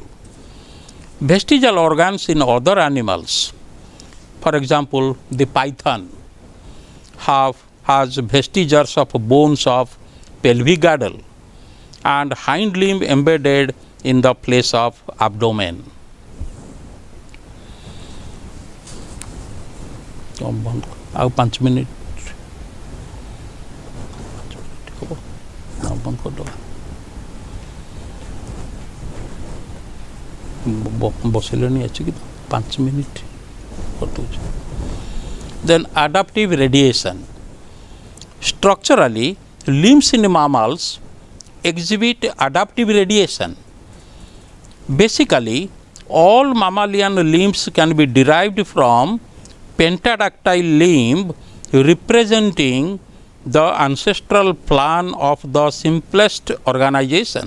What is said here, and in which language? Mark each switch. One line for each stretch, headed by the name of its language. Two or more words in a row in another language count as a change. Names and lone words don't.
English: Vestigial organs in other animals, for example, the python has vestiges of bones of pelvic girdle and hind limb embedded in the place of abdomen.
Odia: ଆଉ 5 ମିନିଟ୍ ହେବ ନା ବନ୍ଦ କରିଦେବା ବସିଲେଣି ଅଛି କି 5 ମିନିଟ୍ କରିଦେଉଛି.
English: Then adaptive radiation. Structurally, limbs in mammals exhibit adaptive radiation. Basically, all mammalian limbs can be derived from pentadactyl limb representing the ancestral plan of the simplest organization.